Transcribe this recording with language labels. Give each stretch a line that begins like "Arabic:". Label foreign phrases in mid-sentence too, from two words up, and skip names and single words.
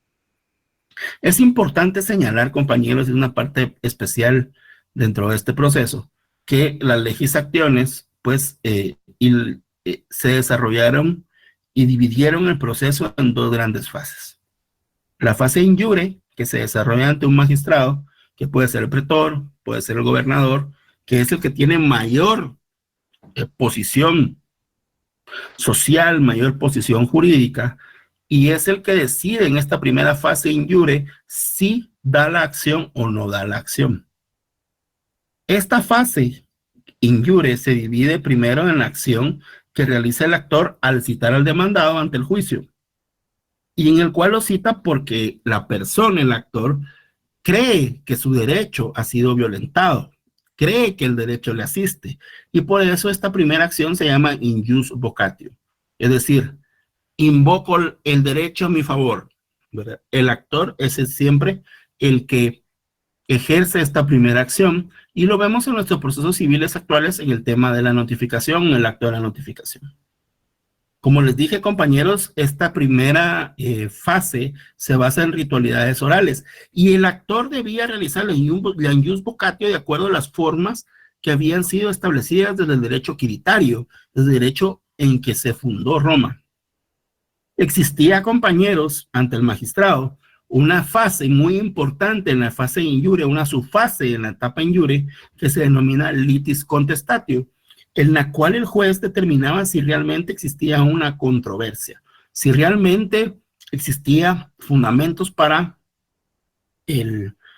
Spanish: Es importante señalar, compañeros, es una parte especial dentro de este proceso, que las
Latin: legis actiones,
Spanish: pues, se desarrollaron y dividieron el proceso en 2 grandes fases. La fase
Latin: in iure,
Spanish: que se desarrolla ante un magistrado, que puede ser el pretor, puede ser el gobernador, que es el que tiene mayor posición social, mayor posición jurídica, y es el que decide en esta primera fase
Latin: in iure
Spanish: si da la acción o no da la acción. Esta fase
Latin: in iure
Spanish: se divide primero en la acción que realiza el actor al citar al demandado ante el juicio, y en el cual lo cita porque la persona, el actor, cree que su derecho ha sido violentado, cree que el derecho le asiste, y por eso esta primera acción se llama
Latin: in jus vocatio,
Spanish: es decir, invoco el derecho a mi favor, ¿verdad? El actor es siempre el que ejerce esta primera acción, y lo vemos en nuestros procesos civiles actuales en el tema de la notificación, en el acto de la notificación. Como les dije, compañeros, esta primera fase se basa en ritualidades orales, y el actor debía realizar la
Latin: in jus vocatio
Spanish: de acuerdo a las formas que habían sido establecidas desde el derecho quiritario, desde el derecho en que se fundó Roma. Existía, compañeros, ante el magistrado, una fase muy importante en la fase injuria, una subfase en la etapa injuria, que se denomina
Latin: litis contestatio,
Spanish: en la cual el juez determinaba si realmente existía una controversia, si realmente existía fundamentos para el